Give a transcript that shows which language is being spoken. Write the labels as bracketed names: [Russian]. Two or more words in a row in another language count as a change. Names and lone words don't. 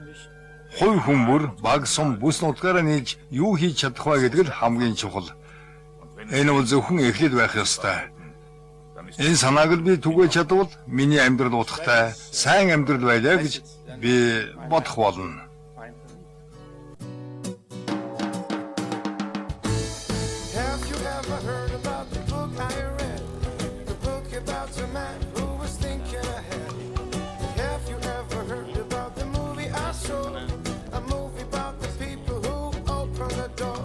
[Mongolian] Хувь хүмүүр баг сум бүс нутгаараа нийлж юу хийж чадах вэ гэдэг л хамгийн чухал. Энэ бол зөвхөн эхлэл байх ёстой. Энэ санааг л би түгэж чадвал миний амьдрал утгатай, сайн амьдрал байлаа гэж би бодох болно. [English] Have you ever heard about the book I read? The book about a man who was thinking ahead. Have you ever heard about the movie I saw? A movie about the people who open the door.